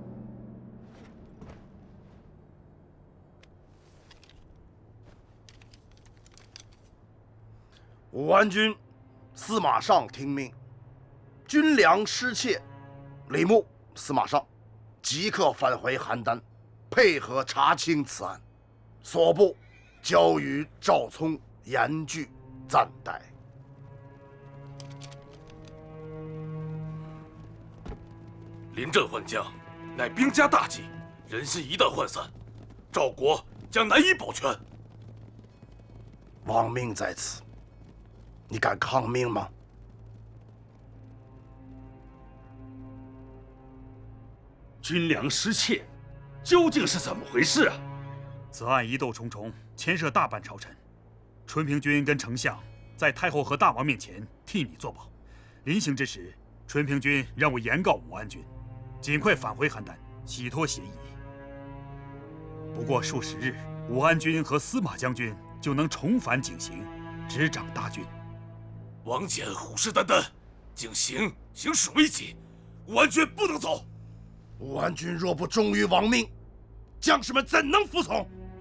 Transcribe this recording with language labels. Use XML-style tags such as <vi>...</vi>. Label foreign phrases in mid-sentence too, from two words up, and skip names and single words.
<zh>武安君，司馬尚聽命，軍糧失竊，李牧、司馬尚即刻返回邯鄲。配合查清此案，所部交予赵聪严具暂代。临阵换将，乃兵家大忌，人心一旦涣散，赵国将难以保全。亡命在此，你敢抗命吗？军粮失窃，究竟是怎么回事啊？此案疑窦重重，牽涉大半朝臣。淳平君跟丞相在太后和大王面前替你作保。臨行之時，淳平君讓我言告武安君，盡快返回邯鄲，洗脫嫌疑。不過數十日，武安君和司馬將軍就能重返井陉，執掌大軍。王翦虎視眈眈，井陉形勢危急，武安君不能走。武安君若不忠于王命，将士們怎能服从？</zh>